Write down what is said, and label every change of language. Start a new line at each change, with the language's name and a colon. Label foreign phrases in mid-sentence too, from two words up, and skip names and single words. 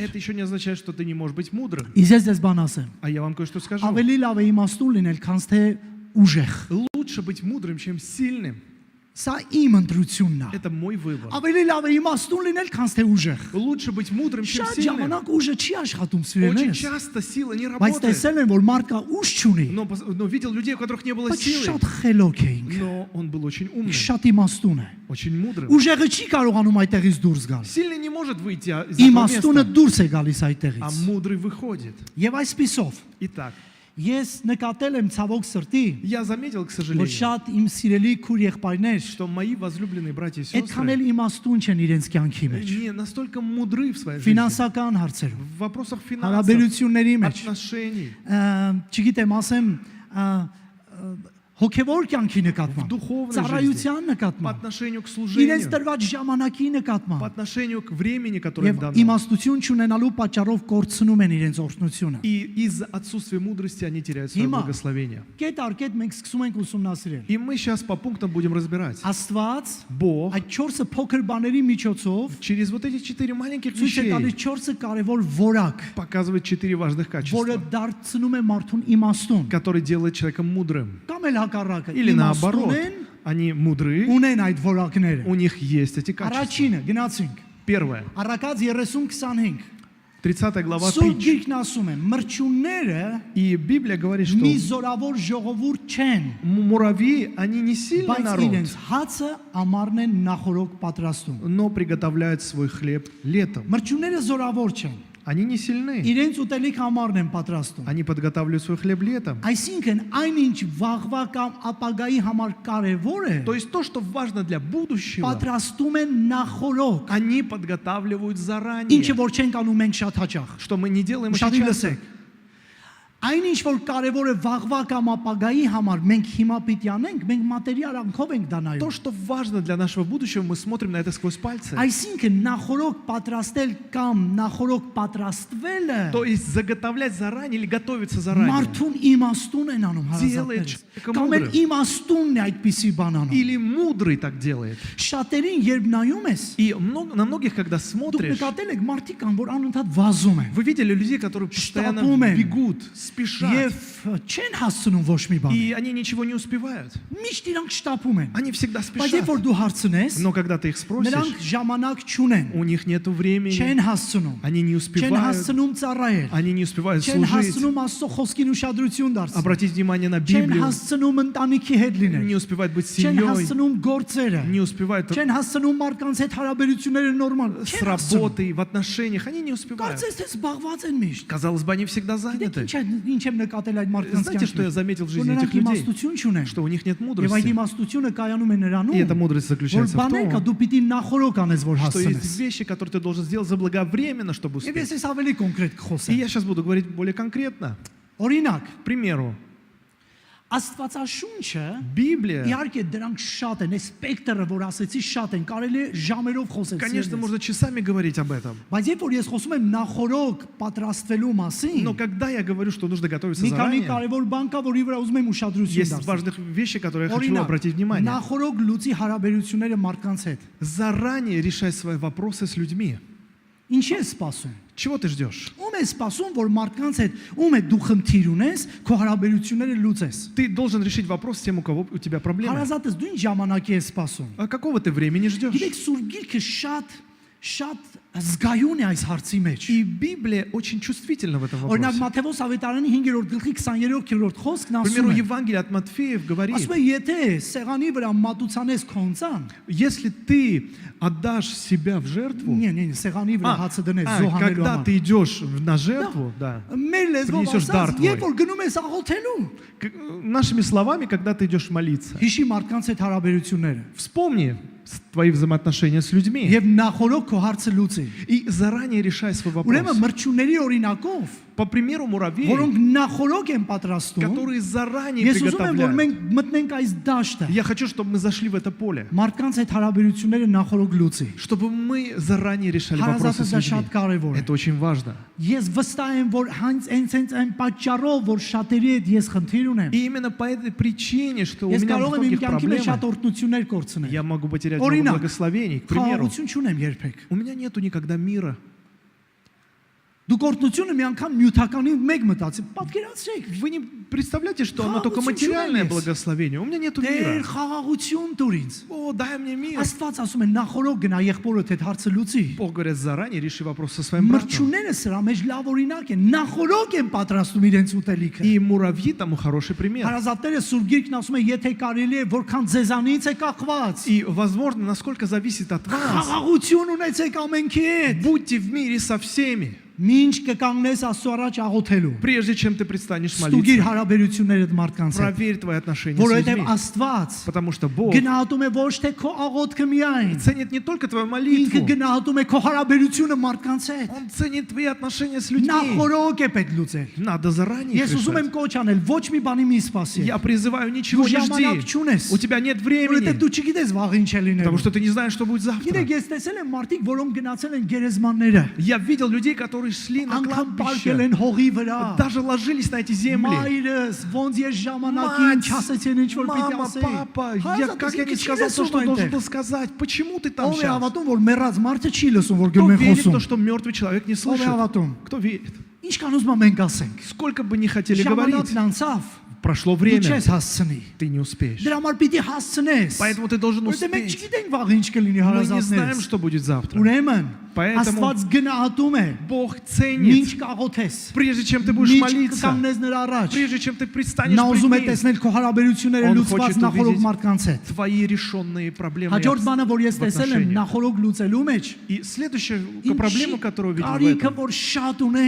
Russian: это еще не означает, что ты не можешь быть мудрым.
Armenian: Իզես ես բան ասեմ։
Russian: А я вам кое-что скажу.
Armenian: Ավելի լավ է իմաստուն լինել, քան թե ուժեղ։
Russian: Лучше быть мудрым, чем сильным.
Armenian: Սա իմ ընտրությունն է։
Russian: Это мой выбор.
Armenian: Ավելի լավ է իմաստուն լինել, քան թե ուժեղ։
Russian: Лучше быть мудрым, чем
Armenian: Շատ
Russian: сильным.
Armenian: ժամանակ ուժը չի աշխատում
Russian: Очень
Armenian: սիրելիներս։
Russian: часто сила не
Armenian: Բայց
Russian: работает.
Armenian: տեսել են, որ մարդ կա ուժ չունի,
Russian: Но видел людей, у которых не было
Armenian: բայց
Russian: силы.
Armenian: շատ խելոք էինք։
Russian: Но он был очень умным,
Armenian: Շատ իմաստուն է։
Russian: очень мудрым.
Armenian: Ուժեղը չի կարողանում այդտեղից դուրս գալ։
Russian: Сильный не может выйти из этого
Armenian: Իմաստունը
Russian: места,
Armenian: դուրս է գալիս
Russian: а
Armenian: այդտեղից։
Russian: мудрый выходит.
Armenian: Եվ այսպիսով
Russian: Итак,
Armenian: ես նկատել եմ ցավոք սրտի,
Russian: я заметил, к
Armenian: որ
Russian: сожалению,
Armenian: շատ իմ սիրելի քուր եղբայրներ
Russian: что мои возлюбленные братья и
Armenian: այդքան էլ
Russian: сестры
Armenian: իմաստուն չեն իրենց կյանքի մեջ։
Russian: не настолько мудры в своей жизни.
Armenian: Ֆինանսական հարցերով,
Russian: В вопросах финансов,
Armenian: հարաբերությունների մեջ,
Russian: отношений,
Armenian: չգիտեմ, ասեմ, հոգևոր կյանքի
Russian: в
Armenian: նկատմամբ,
Russian: духовной
Armenian: ծառայության
Russian: жизни, по
Armenian: նկատմամբ,
Russian: отношению к
Armenian: իրենց
Russian: служению,
Armenian: տրված ժամանակի
Russian: по
Armenian: նկատմամբ
Russian: отношению к времени, которое им
Armenian: եւ
Russian: дано.
Armenian: իմաստություն չունենալու պատճառով կորցնում են իրենց օրհնությունը։
Russian: И из-за отсутствия мудрости они теряют свое
Armenian: Հիմա
Russian: благословение.
Armenian: կետ առ կետ մենք սկսում ենք ուսումնասիրել։
Russian: И мы сейчас по пунктам будем разбирать.
Armenian: Աստված
Russian: Бог
Armenian: այդ 4 փոքր баների միջոցով
Russian: через вот эти 4 маленьких
Armenian: ցույց է
Russian: вещей
Armenian: տալիս 4 կարևոր որակ,
Russian: показывает 4 важных
Armenian: որը
Russian: качества,
Armenian: դարձնում է մարդուն իմաստուն։
Russian: которые делают человека мудрым.
Armenian: Կամ էլ հակառակը,
Russian: Или наоборот,
Armenian: են,
Russian: они мудры,
Armenian: ունեն այդ որակները։
Russian: у них есть эти качества.
Armenian: Առաջինը գնացինք։
Russian: Первое.
Armenian: Առակած 30:25
Russian: 30 глава
Armenian: Սուրբ
Russian: притч.
Armenian: Գիրքն ասում է, մրջունները
Russian: И Библия говорит, что
Armenian: մի զորավոր ժողովուրդ չեն,
Russian: муравьи, они не сильный
Armenian: բայց
Russian: народ,
Armenian: իրենց հացը ամառն են նախորոք պատրաստում։
Russian: но приготовляют свой хлеб летом.
Armenian: Մրջունները զորավոր չեն,
Russian: Они не сильны.
Armenian: իրենց ուտելիք ամառն են պատրաստում։
Russian: Они подготавливают свой хлеб летом.
Armenian: Այսինքն այնինչ վաղվա կամ ապագայի համար կարևոր է,
Russian: То есть то, что важно для будущего,
Armenian: պատրաստում են նախորոք,
Russian: они подготавливают заранее.
Armenian: ինչը որ չենք անում մենք շատ հաճախ։
Russian: Что мы не делаем очень
Armenian: Ուշադրի
Russian: часто.
Armenian: լսեք։ Այնինչ որ կարևոր է վաղվա կամ ապագայի համար, մենք հիմա պիտի անենք, մենք մատերիալ անքով ենք դա նայում։
Russian: То, что важно для нашего будущего, мы смотрим на это сквозь пальцы.
Armenian: Այսինքն նախորոք պատրաստել կամ նախորոք պատրաստվելը
Russian: То есть заготовлять заранее или готовиться заранее.
Armenian: մարդուն իմաստուն են անում
Russian: Делает
Armenian: հարազատներս։
Russian: человека
Armenian: Կամ էլ
Russian: мудрым.
Armenian: իմաստունն է այդպիսի բան անում։
Russian: Или мудрый так делает.
Armenian: Շատերին երբ նայում ես,
Russian: И на многих, когда
Armenian: դուք
Russian: смотришь,
Armenian: նկատել եք մարդիկ կան, որ անընդհատ վազում են։
Russian: вы видели людей, которые постоянно
Armenian: Շտապում են.
Russian: бегут, спешат.
Armenian: Եվ չեն հասցնում ոչ մի բան։
Russian: И они ничего не успевают.
Armenian: Միշտ իրանք շտապում են։
Russian: Они всегда
Armenian: Բայց երբ
Russian: спешат.
Armenian: որ դու հարցնես,
Russian: Но когда ты их спросишь,
Armenian: նրանք ժամանակ չունեն։
Russian: у них нету времени,
Armenian: Չեն հասցնում։
Russian: они не
Armenian: Չեն
Russian: успевают,
Armenian: հասցնում ծառայել։
Russian: они не успевают
Armenian: Չեն
Russian: служить,
Armenian: հասցնում Աստծո խոսքին ուշադրություն դարձնել։
Russian: обратить внимание на
Armenian: Չեն
Russian: Библию,
Armenian: հասցնում ընտանիքի հետ լինել։
Russian: не успевают быть
Armenian: Չեն
Russian: семьей,
Armenian: հասցնում գործերը։
Russian: не успевают
Armenian: Չեն հասցնում մարդկանց հետ հարաբերությունները նորմալ։
Russian: с
Armenian: Չեն հասցնում։
Russian: работой, в отношениях, они не успевают.
Armenian: Կարծես թե զբաղված են միշտ։
Russian: Казалось бы, они всегда
Armenian: Գիտեք
Russian: заняты.
Armenian: ինչ եմ նկատել այդ մարդկանց
Russian: Знаете, что я
Armenian: կյանքում։
Russian: заметил в
Armenian: Որ
Russian: жизни
Armenian: նրանք
Russian: этих людей?
Armenian: իմաստություն չունեն։
Russian: Что у них нет
Armenian: Եվ այդ
Russian: мудрости.
Armenian: իմաստությունը կայանում է
Russian: И
Armenian: նրանում,
Russian: эта мудрость
Armenian: որ
Russian: заключается в
Armenian: բաները
Russian: том,
Armenian: դու պիտի նախորոք անես, որ
Russian: что
Armenian: հասցնես։
Russian: есть вещи, которые ты должен сделать заблаговременно, чтобы
Armenian: Եվ
Russian: успеть.
Armenian: ես ես ավելի կոնկրետ
Russian: И
Armenian: կխոսեմ։
Russian: я сейчас буду говорить более конкретно.
Armenian: Օրինակ,
Russian: К примеру,
Armenian: Աստվածաշունչը
Russian: Библия,
Armenian: իհարկե դրանք շատ են, այս սպեկտրը, որ ասեցի, շատ են, կարելի է ժամերով խոսել։
Russian: конечно,
Armenian: սիրելիս։
Russian: можно часами говорить об этом.
Armenian: Բայց երբ որ ես խոսում եմ նախորոք պատրաստվելու մասին,
Russian: Но когда я говорю, что нужно готовиться
Armenian: մի քանի
Russian: заранее,
Armenian: կարևոր բան кա, որի վրա ուզում եմ ուշադրություն
Russian: есть
Armenian: դարձնել։
Russian: важных вещи, которые я хочу
Armenian: Օրինակ,
Russian: обратить внимание.
Armenian: նախորոք լուծի հարաբերությունները մարդկանց հետ։
Russian: Заранее решай свои вопросы с людьми.
Armenian: Ինչ ես սպասում։
Russian: Чего ты ждешь?
Armenian: Ում ես սպասում, որ մարդկանց հետ ում է դու խնդիր ունես, քո հարաբերությունները լուծես։
Russian: Ты должен решить вопрос с тем, у тебя проблемы.
Armenian: Հարազատս դու ինչ ժամանակի ես սպասում։
Russian: А какого ты времени ждешь?
Armenian: Գիտեք, Սուրբ Գիրքը շատ զգայուն է այս հարցի մեջ։
Russian: И Библия очень чувствительна в этом
Armenian: Օրինակ
Russian: вопросе.
Armenian: Մատթեոս ավետարանի 5-րդ գլխի 23-րդ խոսքն
Russian: К
Armenian: ասում
Russian: примеру,
Armenian: է.
Russian: Евангелие от Матфеев говорит,
Armenian: Ասում է, եթե սեղանի վրա մատուցանես քոնցան,
Russian: если ты отдашь себя в жертву,
Armenian: սեղանի վրա հացը դնես զոհանելու
Russian: когда
Armenian: համար։
Russian: ты идешь на жертву, да,
Armenian: Մեր լեզվով
Russian: Принесешь
Armenian: ասած,
Russian: дар твой.
Armenian: երբ որ գնում ես աղոթելու,
Russian: нашими словами, когда ты идешь молиться,
Armenian: հիշի մարդկանց հետ հարաբերությունները։
Russian: вспомни твои взаимоотношения с людьми
Armenian: Եվ նախորոք քո հարցը լուծի։
Russian: и заранее решай свой
Armenian: Ուրեմն
Russian: вопрос.
Armenian: մրջունների օրինակով,
Russian: По примеру муравьей,
Armenian: որոնք նախորոք են պատրաստում,
Russian: которые заранее
Armenian: ես ուզում եմ, որ
Russian: приготовляют.
Armenian: մենք мտնենք այս դաշտը։
Russian: Я хочу, чтобы мы зашли в это поле,
Armenian: Մարդկանց հետ հարաբերությունները նախորոք լուծի։
Russian: чтобы мы заранее решали вопросы
Armenian: Հարազատը
Russian: с
Armenian: դա
Russian: людьми.
Armenian: շատ կարևոր է։
Russian: Это очень важно.
Armenian: Ես վստահ եմ, որ հենց այն պատճառով, որ շատերի հետ ես խնդիր ունեմ,
Russian: И именно по этой причине, что у
Armenian: ես
Russian: меня
Armenian: կարող եմ իմ
Russian: многих
Armenian: կյանքի մեջ շատ
Russian: проблемы,
Armenian: օրհնություններ կորցնել։
Russian: я могу потерять много
Armenian: Օրինակ,
Russian: благословений. К примеру,
Armenian: խաղաղություն չունեմ երբեք։
Russian: у меня нету никогда мира.
Armenian: Դուք օրհնությունը մի անգամ նյութականի մեկ մտածի։ Պատկերացրեք,
Russian: Вы не представляете, что оно только
Armenian: Խաղաղություն
Russian: материальное
Armenian: չունես։
Russian: благословение. У меня нету
Armenian: Տեր
Russian: мира.
Armenian: խաղաղություն տուր ինձ։
Russian: О, дай мне мир.
Armenian: Աստված ասում է նախորոք գնա եղբորդ հետ հարցը լուծի։
Russian: Бог говорит, заранее реши вопрос со своим братом.
Armenian: Մրջունները սրա մեջ լավ օրինակ են։ Նախորոք են պատրաստում իրենց ուտելիքը։
Russian: И муравьи тому хороший пример.
Armenian: Հարազատները Սուրբ Գիրքն ասում է, եթե կարելի է, որքան ձեզանից է կախված։
Russian: И, возможно, насколько зависит от вас,
Armenian: Խաղաղություն ունեցեք ամենքի հետ։
Russian: будьте в мире со всеми,
Armenian: Մինչ կկանգնես Աստծո առաջ աղոթելու։
Russian: прежде чем ты предстанешь
Armenian: Ստուգիր
Russian: молиться.
Armenian: հարաբերություններդ մարդկանց հետ։
Russian: Проверь твои отношения с
Armenian: Որովհետև
Russian: людьми.
Armenian: Աստված
Russian: Потому что Бог
Armenian: գնահատում է ոչ թե քո աղոթքը միայն,
Russian: ценит не только твою
Armenian: ինքը
Russian: молитву,
Armenian: գնահատում է քո հարաբերությունը մարդկանց հետ։
Russian: Он ценит твои отношения с людьми.
Armenian: Նախորոք է պետք լուծել։
Russian: Надо заранее их
Armenian: Ես ուզում եմ
Russian: решать.
Armenian: կոչ անել, ոչ մի բանի մի սպասի։
Russian: Я призываю, ничего
Armenian: Դու
Russian: не
Armenian: ժամանակ
Russian: жди.
Armenian: չունես։
Russian: У тебя нет
Armenian: Որովհետև
Russian: времени,
Armenian: դու չգիտես վաղ ինչ է լինելու։
Russian: потому что ты не знаешь, что будет завтра.
Armenian: Գիտեք, ես տեսել եմ մարդիկ, որոնք գնացել են գերեզմանները,
Russian: Я видел людей, которые шли на
Armenian: անգամ պարկել
Russian: кладбище,
Armenian: են հողի վրա։
Russian: даже ложились на эти земли.
Armenian: Մայրս, ոնց ես ժամանակին
Russian: Мать,
Armenian: չասեցին ինչ որ пիտի
Russian: мама,
Armenian: ասեի։
Russian: папа, как я не сказал то, что должен был сказать. Почему ты там
Armenian: Ով է
Russian: сейчас?
Armenian: հավատում, որ մեռած մարդը չի лսում, որ
Russian: Кто
Armenian: գնում են
Russian: верит в
Armenian: խոսում։
Russian: то, что мертвый человек не
Armenian: Ով է
Russian: слышит?
Armenian: հավատում։
Russian: Кто верит?
Armenian: Ինչքան ուզում եմ մենք ասենք։
Russian: Сколько бы не хотели говорить,
Armenian: Ժամանակն անցավ,
Russian: прошло
Armenian: դու
Russian: время,
Armenian: չես հասցնի։
Russian: ты не успеешь.
Armenian: Դրա համար պիտի հասցնես։
Russian: Поэтому ты должен
Armenian: Որտե մենք
Russian: успеть.
Armenian: չգիտենք վաղ ինչ կլինի
Russian: Мы не знаем,
Armenian: հարազատներս։
Russian: что будет завтра.
Armenian: Ուրեմն
Russian: Поэтому
Armenian: Աստված գնահատում է,
Russian: Бог
Armenian: ինչ
Russian: ценит,
Armenian: կաղոթես,
Russian: прежде чем ты будешь
Armenian: ինչ
Russian: молиться,
Armenian: կկանգնես նրա առաջ։
Russian: прежде чем ты предстанешь
Armenian: Նա ուզում է
Russian: пред Ним,
Armenian: տեսնել քո հարաբերությունները
Russian: Он
Armenian: լուծված
Russian: хочет
Armenian: նախորդ
Russian: увидеть
Armenian: մարդկանց հետ։
Russian: твои решенные проблемы и
Armenian: Հաջորդ բանը, որ ես
Russian: в
Armenian: տեսել եմ
Russian: отношениях.
Armenian: նախորդ лուծելու մեջ,
Russian: И следующая
Armenian: ինչի
Russian: проблема, которую увидел в
Armenian: կարիքը
Russian: этом,
Armenian: որ շատ ունենք